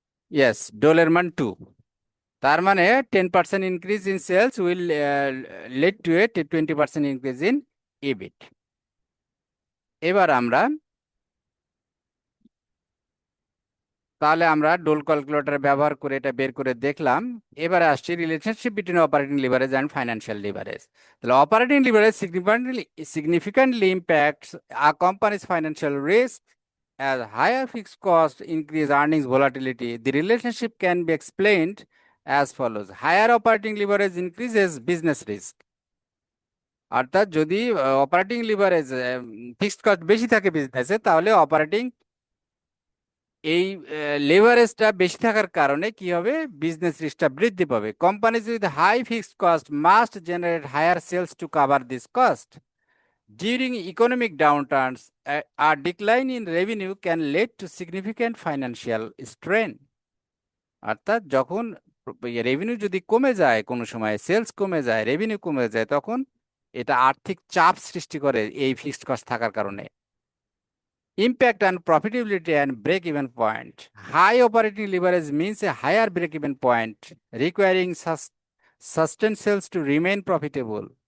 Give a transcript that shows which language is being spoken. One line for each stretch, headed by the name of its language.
English: yes,
Bangla: ডলের মান 2। তার মানে
English: 10% increase in sales will lead to a 20% increase in EBIT.
Bangla: এবার আমরা, তাহলে আমরা ডোল ক্যালকুলেটর ব্যবহার করে এটা বের করে দেখলাম। এবারে আসছে
English: Relationship between operating leverage and financial leverage.
Bangla: তাহলে
English: Operating leverage significantly impacts a company's financial risk. As higher fixed costs increase earnings volatility, the relationship can be explained as follows. Higher operating leverage increases business risk.
Bangla: অর্থাৎ যদি operating leverage, fixed cost বেশি থাকে বিজনেসে, তাহলে operating এই লেভারেজটা বেশি থাকার কারণে কি হবে, বিজনেস রিস্কটা বৃদ্ধি পাবে।
English: Companies with high fixed cost must generate higher sales to cover this cost. During economic downturns, a decline in revenue can lead to significant financial strain.
Bangla: অর্থাৎ যখন রেভিনিউ যদি কমে যায়, কোনো সময় সেলস কমে যায়, রেভিনিউ কমে যায়, তখন এটা আর্থিক চাপ সৃষ্টি করে এই ফিক্সড কস্ট থাকার কারণে।
English: Impact on profitability and break-even point. High operating leverage means a higher break-even point, requiring sustained sales to remain profitable.